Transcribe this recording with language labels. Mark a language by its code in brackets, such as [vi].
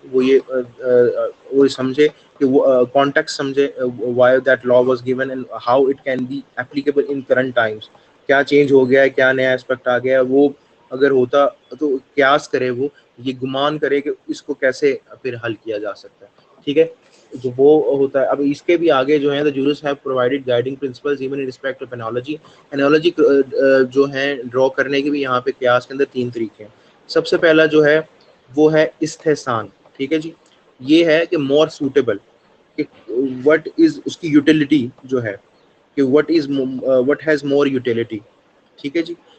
[ur] وہ سمجھے کہ وہ کانٹیکٹ سمجھے [en] why that law was given and how it can be applicable in current times. [ur] کیا چینج ہو گیا ہے، کیا نیا اسپیکٹ آ گیا ہے. وہ اگر ہوتا تو قیاس کرے، وہ یہ گمان کرے کہ اس کو کیسے پھر حل کیا جا سکتا ہے. ٹھیک ہے، جو وہ ہوتا ہے. اب اس کے بھی آگے جو ہیں [en] the jurists have provided guiding principles even in respect of analogy. [ur] analogy جو ہیں ڈرا کرنے کے بھی یہاں پہ قیاس کے اندر 3 طریقے ہیں. سب سے پہلا جو ہے وہ ہے استحسان. ٹھیک ہے جی. یہ ہے کہ مور سوٹیبل، کہ وٹ از اس کی یوٹیلیٹی جو ہے، کہ وٹ ہیز مور یوٹیلیٹی. ٹھیک ہے جی.